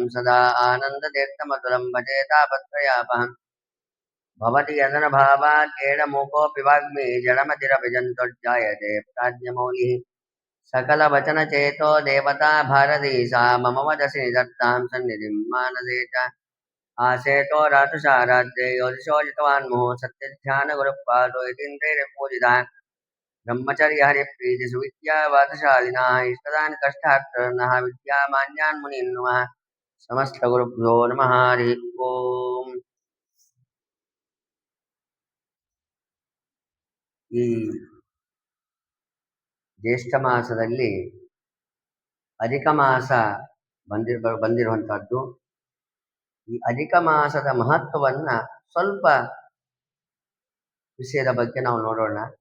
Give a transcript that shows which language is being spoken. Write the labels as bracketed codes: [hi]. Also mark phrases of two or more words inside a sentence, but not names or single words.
[sa] सदा आनन्दतीर्थमतुलं भजे तापत्रयापहम् भवति यदनुभावात् केडमूकोऽपि वाग्मी जडमतिरभिजन्तुर्जायते प्राज्ञमौलिः सकलवचनचेतो देवता भारती सा मम वदसि निधत्तां सन्निधिं मानसे च आसेतो रातुषाराध्ये योदिशोजितवान् मुहुः सत्यध्यानगुरुपादो यतीन्द्रैर्पूजिता ब्रह्मचर्यहरिप्रीतिसुविद्यावादशालिनः इष्टदान् कष्टार्तनः विद्यामान्यान् मुनीन् नमः समस्तगुरुभ्यो नमः हरिः ओम् [kn] ಈ ಜ್ಯೇಷ್ಠ ಮಾಸದಲ್ಲಿ ಅಧಿಕ ಮಾಸ ಬಂದಿರುವಂತಹದ್ದು. ಈ ಅಧಿಕ ಮಾಸದ ಮಹತ್ವವನ್ನ ಸ್ವಲ್ಪ ವಿಷಯದ ಬಗ್ಗೆ ನಾವು ನೋಡೋಣ.